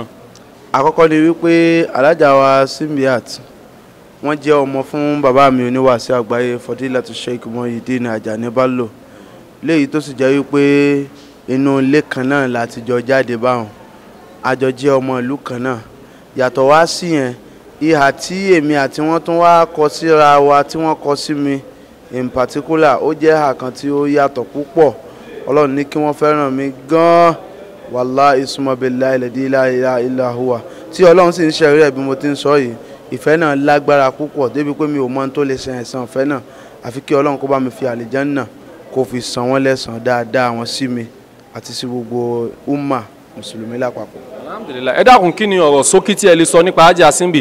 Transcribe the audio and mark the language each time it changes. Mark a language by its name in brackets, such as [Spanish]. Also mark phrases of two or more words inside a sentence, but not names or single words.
[Yoruba] Àkọ́kọ́ ni wípé Alhaja wa Simbiat wọ́n jẹ́ ọmọ fún bàbá mi oníwàásí àgbáyé Fadilatu Sheikh Muideen Ajani Bello, léyìí tó sì jẹ́ wípé inú ilé kan náà láti jọ jáde báwọn, àjọ jẹ́ ọmọ ìlú kan náà. Yàtọ̀ wá sí yẹn, ìhà tí èmi àti wọ́n tún wá kọ síra wa tí wọ́n kọ sí mi [English] in particular, [Yoruba] ó jẹ́ ìhà kan tí ó yàtọ̀ púpọ̀. Ọlọ́run ní kí wọ́n fẹ́ràn mi gan-an, [Arabic] والله ثم بالله الذي لا إله إلا هو, [Yoruba] tí Ọlọ́run sì ń ṣẹ̀rí ẹ̀ bí mo ti ń sọ yìí. Ìfẹ́ náà lágbára púpọ̀ débi pé mi ò mọ̀ tó lè ṣe ẹ̀san ìfẹ́ náà, àfi kí Ọlọ́run kó bá mi fi àlìjánnà kó fi san wọ́n lẹ́san dáadáa wọn sí mi àti sí gbogbo umma mùsùlùmí lápapọ̀. Alhamdulillah. Ẹ dákun, kí ni ọ̀rọ̀ ṣókí tí ẹ lè sọ nípa Alhaja Simbi?